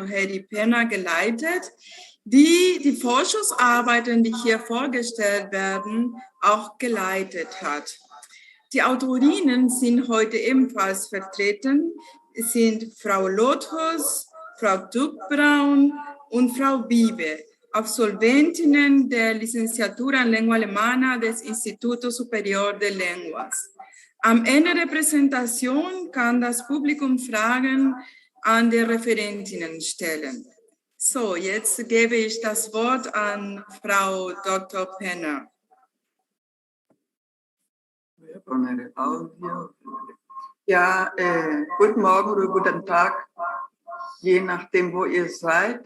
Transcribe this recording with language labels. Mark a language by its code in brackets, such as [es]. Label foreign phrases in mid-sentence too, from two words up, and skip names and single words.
[de] Heidi Penner geleitet, die die Forschungsarbeiten, die hier vorgestellt werden, auch geleitet hat. Die Autorinnen sind heute ebenfalls vertreten. Es sind Frau Lothus, Frau Duck-Braun und Frau Biebe, Absolventinnen der Licenciatura en Lengua Alemana des Instituto Superior de Lenguas. Am Ende der Präsentation kann das Publikum Fragen an die Referentinnen stellen. So, jetzt gebe ich das Wort an Frau Dr. Penner. Ja, guten Morgen oder guten Tag, je nachdem, wo ihr seid.